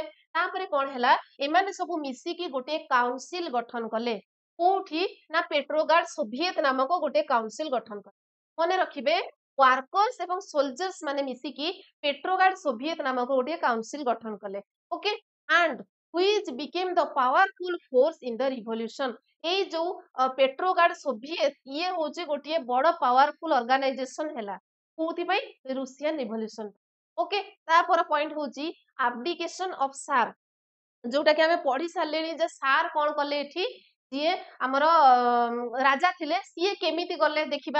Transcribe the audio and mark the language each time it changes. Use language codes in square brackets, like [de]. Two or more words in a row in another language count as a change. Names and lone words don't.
[or] ତାପରେ କଣ ହେଲା? ଏମାନେ ସବୁ ମିଶିକି ଗୋଟେ କାଉନସିଲ ଗଠନ କଲେ। କୋଉଠି? ନା ପେଟ୍ରୋଗାର୍ଡ ସୋଭିଏତ ନାମକ ଗୋଟେ କାଉନସିଲ ଗଠନ କଲେ। ମନେ ରଖିବେ, ୱାର୍କର୍ସ ଏବଂ ସୋଲଜର୍ସ ମାନେ ମିଶିକି ପେଟ୍ରୋଗାର୍ଡ ସୋଭିଏତ ନାମକ ଗୋଟେ କାଉନସିଲ ଗଠନ କଲେ। [en] okay, and which became the powerful force in the revolution। [or] ଏଇ ଯୋଉ ପେଟ୍ରୋଗାର୍ଡ ସୋଭିଏତ ଇଏ ହଉଛି ଗୋଟିଏ ବଡ [en] powerful organization [or] ହେଲା। କୋଉଥିପାଇଁ? [en] Russian revolution. [or] ଓକେ, ତାପର ପଏଣ୍ଟ ହଉଛି [en] abdication of Tsar. [or] ଯୋଉଟା କି ଆମେ ପଢି ସାରିଲେଣି ଯେ ସାର କଣ କଲେ ଏଠି? ଯିଏ ଆମର ରାଜା ଥିଲେ ସିଏ କେମିତି ଗଲେ ଦେଖିବା।